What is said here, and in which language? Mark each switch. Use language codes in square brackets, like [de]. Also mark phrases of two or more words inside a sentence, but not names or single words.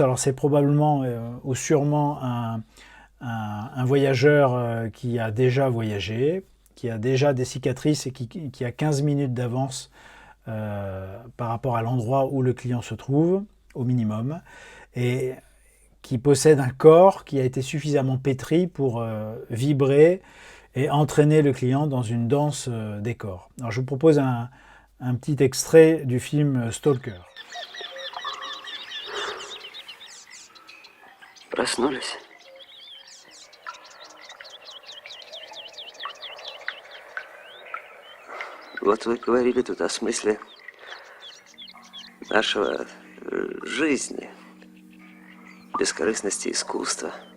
[fr] Alors c'est probablement ou sûrement un voyageur qui a déjà voyagé, qui a déjà des cicatrices et qui a 15 minutes d'avance par rapport à l'endroit où le client se trouve, au minimum, et qui possède un corps qui a été suffisamment pétri pour vibrer et entraîner le client dans une danse des corps. Alors je vous propose un petit extrait du film Stalker. [ru] Проснулись? Вот вы говорили тут о смысле нашего жизни, бескорыстности искусства.